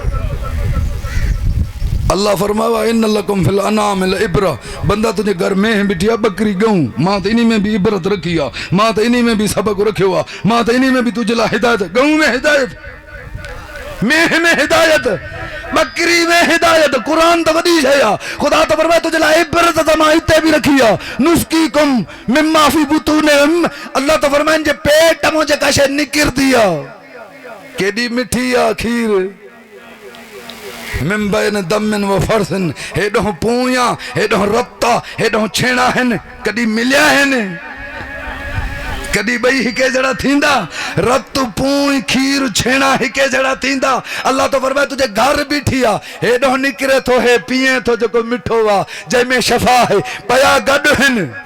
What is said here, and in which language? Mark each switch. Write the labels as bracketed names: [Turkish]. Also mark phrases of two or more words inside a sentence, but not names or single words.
[Sindhi] अल्लाह फरमायो [Arabic] إن لكم في الأنعام عبرة [Sindhi] बंदा तुंहिंजे घर में बिठी आहे बकरी गऊं मां त इन में बि इबरत रखी आहे मां त इन में बि सबक रखियो आहे मां त इन में बि तुंहिंजे लाइ हिदायत गऊं में हिदायत मेह में हिदायत बकरी में हिदायत कुरान त वॾी शइ आहे ख़ुदा त फरमाए तुंहिंजे लाइ इबरत त मां हिते बि रखी आहे [Arabic] نسقيكم مما في بطونهم [Sindhi] अल्लाह त फरमाइनि जे पेट मां जेका शइ निकिरंदी आहे केॾी मिठी आहे खीर [Arabic] من بين دم وفرث [Sindhi] हेॾो पूया हेॾो रब्ता हेॾो छेड़ा आहिनि कॾहिं मिलिया आहिनि कॾहिं ॿई हिके जहिड़ा थींदा रत पूई खीर छेड़ा हिके जहिड़ा थींदा अल्लाह तो फरमाए तुझे घर बीठी आहे हेॾो निकिरे थो हे पीए थो जेको मिठो आहे जंहिंमें शफ़ा आहे पया गॾु आहिनि